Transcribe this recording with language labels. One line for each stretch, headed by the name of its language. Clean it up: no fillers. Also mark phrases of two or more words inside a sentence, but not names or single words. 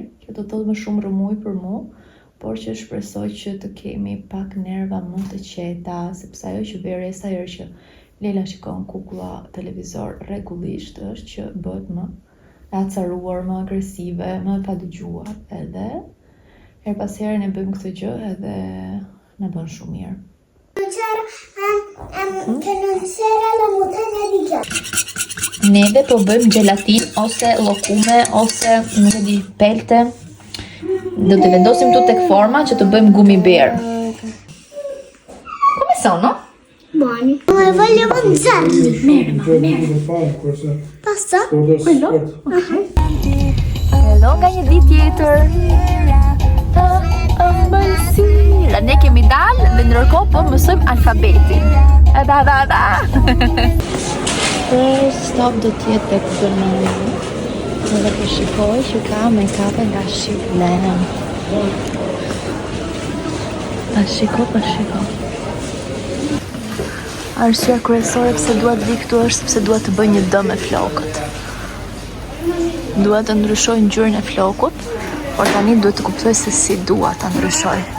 Albanian: Kjo do të thotë më shumë rrëmuj për mu, por që shpresoj që të kemi pak nerva më të qeta, sepse ajo që vere sa herë që Leila shikon kukulla televizor rregullisht është që bëhet më e acaruar, më agresive, më e padëgjuar, edhe her pas here ne bëjmë këtë gjë edhe na bën shumë mirë. Neve po bëjmë gelatin ose llokume ose nuk e di pelte. Do të vendosim tu tek forma që të bëjmë
English: gummy bear.
Italian: Come sono? Buoni. Ma voglio mangiarli. Pasta? Quello?
Albanian: Hello nga një ditë tjetër. Mësira, ne kemi dalë dhe ndërkohë po mësojmë alfabetin.
English: First stop
Albanian: do t'jetë tek banana. Edhe po shikoj që ka make-up nga Shiplen. Pa shiko. Arsyeja kryesore pse dua të vi këtu është sepse dua të bëj një dëm me flokët. Dua të ndryshoj ngjyrën e flokut, por tani duhet të kuptoj se si dua ta ndryshoj.